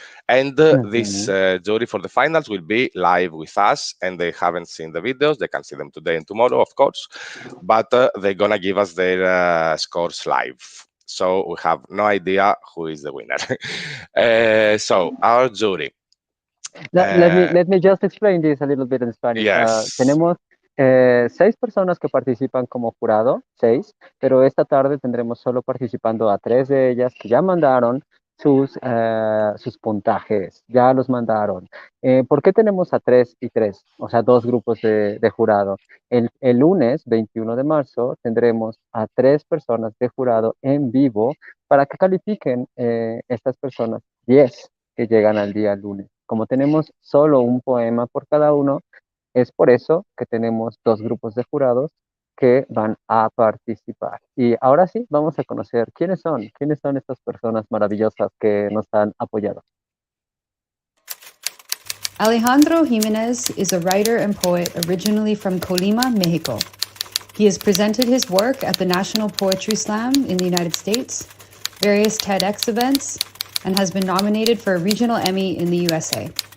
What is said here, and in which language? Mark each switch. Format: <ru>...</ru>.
<en>And this jury for the finals will be live with us, and they haven't seen the videos. They can see them today and tomorrow, of course, but they're gonna give us their scores live. So we have no idea who is the winner. So our jury. Let me just explain this a little bit in Spanish. Yes.</en> <es>Tenemos 6 personas que participan como jurado, 6, pero esta tarde tendremos solo participando a 3 de ellas que ya mandaron sus puntajes, ya los mandaron. ¿Por qué tenemos a 3 y 3? O sea, 2 grupos de jurado. El lunes 21 de marzo tendremos a 3 personas de jurado en vivo para que califiquen estas personas 10 que llegan al día lunes. Como tenemos solo un poema por cada uno, es por eso que tenemos dos grupos de jurados que van a participar. Y ahora sí, vamos a conocer quiénes son estas personas maravillosas que nos han apoyado.</es> <en>Alejandro Jimenez is a writer and poet originally from Colima, Mexico. He has presented his work at the National Poetry Slam in the United States, various TEDx events, and has been nominated for a regional Emmy in the USA.</en>